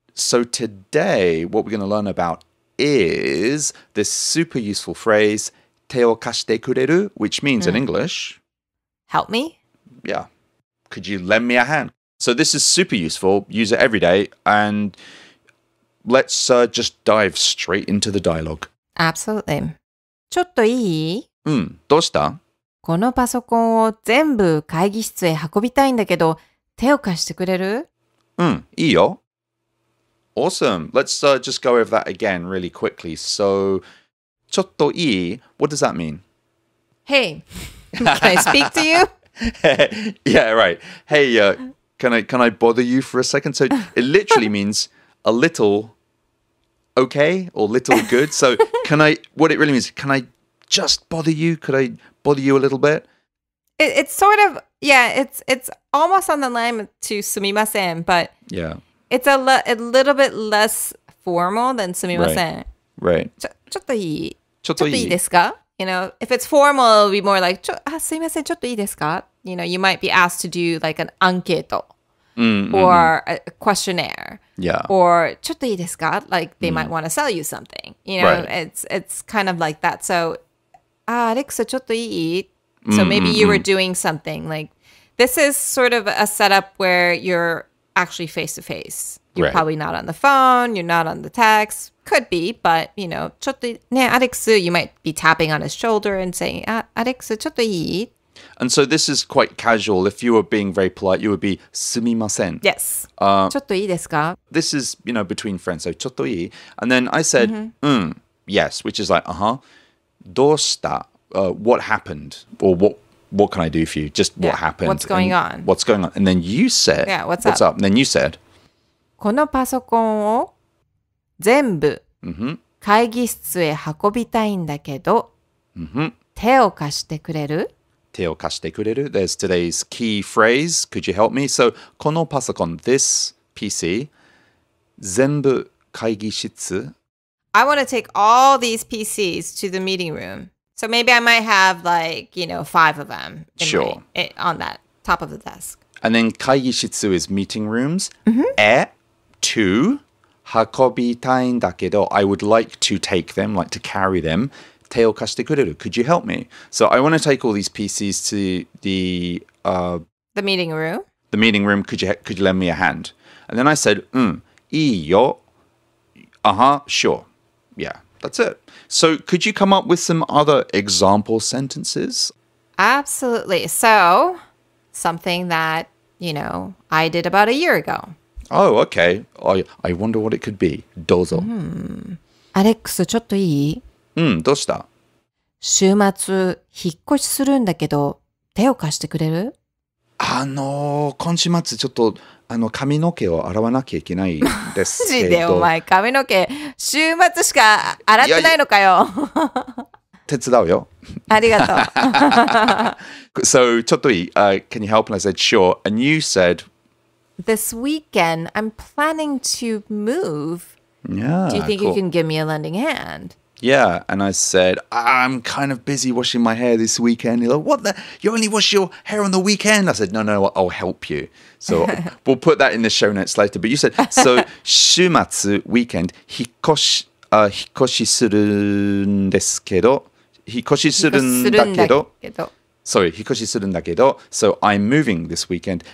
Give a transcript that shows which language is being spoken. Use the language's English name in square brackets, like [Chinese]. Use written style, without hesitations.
[English] So today, what we're going to learn about is this super useful phrase, [Japanese] 手を貸してくれる, [English] which means in English, help me? Yeah. Could you lend me a hand? So this is super useful. Use it every day. And let's just dive straight into the dialogue. Absolutely. [Japanese] ちょっといい？どうした？このパソコンを全部会議室へ運びたいんだけど、手を貸してくれる？いいよ。 [English] Awesome. Let's just go over that again really quickly. So, [Japanese] ちょっといい? [English] What does that mean? Hey, can I speak to you? Yeah, right. Hey, can I bother you for a second? So it literally means a little okay or little good. So what it really means, can I just bother you? Could I bother you a little bit? It's sort of, it's almost on the line to [Japanese] すみません, [English] but it's a little bit less formal than すみません. Right. [Japanese] ちょっといい？ちょっといいですか? [English] You know, if it's formal, it'll be more like, [Japanese] すいません、ちょっといいですか? [English] You know, you might be asked to do like an アンケート or a questionnaire. Yeah. [Japanese] Or ちょっといいですか? [English] Like they might want to sell you something. You know, it's kind of like that. [Japanese] So, アレクサちょっといい? [English] So maybe you were doing something like, this is sort of a setup where you're actually face to face. You're probably not on the phone, you're not on the text. Could be, but, you know, [Japanese] ちょっとね、アレクス, [English] you might be tapping on his shoulder and saying, [Japanese] アレクスちょっといい? [English] And so this is quite casual. If you were being very polite, you would be [Japanese] すみません. [English] Yes. [Japanese] ちょっといいですか? [English] This is, you know, between friends. [Japanese] So ちょっといい? [English] And then I said, yes, which is like, [Japanese] どうした? [English] What happened? Or what can I do for you? Just what happened? What's going on? What's going on? And then you said, what's up? And then you said, [Japanese] このパソコンを全部会議室へ運びたいんだけど、手を貸してくれる？手を貸してくれる [English] There's today's key phrase. Could you help me? So, [Japanese] このパソコン [English] this PC [Japanese] 全部会議室 [English] I want to take all these PCs to the meeting room. So maybe I might have like, 5 of them Sure. On that top of the desk. And then 会議室 is meeting rooms. To [Japanese] 運びたいんだけど [English] I would like to take them, like to carry them. [Japanese] 手を貸してくれる [English] Could you help me? So I want to take all these PCs to the meeting room. The meeting room. Could you lend me a hand? And then I said, [Japanese] いいよ. [English] Sure. Yeah, that's it. So could you come up with some other example sentences? Absolutely. So something that, I did about a year ago. Oh, okay. I wonder what it could be. [Japanese] どうぞ。アレックス、ちょっといい？どうした？週末、引っ越しするんだけど、手を貸してくれる？今週末ちょっと髪の毛を洗わなきゃいけないですけど。マジでお前髪の毛週末しか洗ってないのかよ。手伝うよ。ありがとう。 [English] So [Japanese] ちょっといい？ [English] Can you help? And I said sure. And you said This weekend I'm planning to move. Yeah. Do you think cool. you can give me a lending hand? Yeah, and I said, I'm kind of busy washing my hair this weekend. You're like, what the? You only wash your hair on the weekend? I said, no, I'll help you. So we'll put that in the show notes later. But you said, so 週末 weekend [Japanese] 引っ越しするんですけど、引っ越しするんだけど、 [English] Sorry, [Japanese] 引っ越しするんだけど, [English] so I'm moving this weekend.